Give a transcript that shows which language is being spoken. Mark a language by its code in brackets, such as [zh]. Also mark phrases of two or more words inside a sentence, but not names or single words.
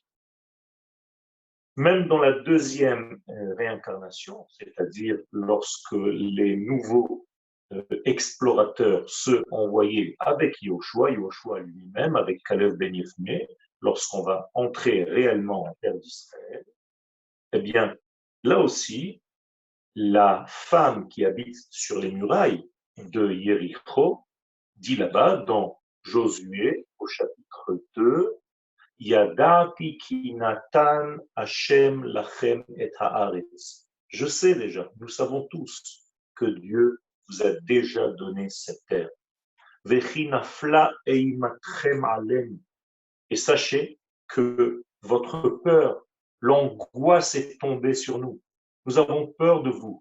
[fr] Même dans la deuxième réincarnation, c'est-à-dire lorsque les nouveaux explorateurs, ceux envoyés avec Yoshua lui-même, avec Caleb Ben Yefuneh, lorsqu'on va entrer réellement en terre d'Israël, eh bien, là aussi, la femme qui habite sur les murailles de Yéricho dit là-bas dans Josué au chapitre 2, [he] ידעתי כי נתן השם לכם את הארץ. [fr] Je sais déjà, nous savons tous que Dieu vous a déjà donné cette terre. [he] וכי נפלה אימתכם עלינו. [fr] Et sachez que votre peur, l'angoisse est tombée sur nous. Nous avons peur de vous.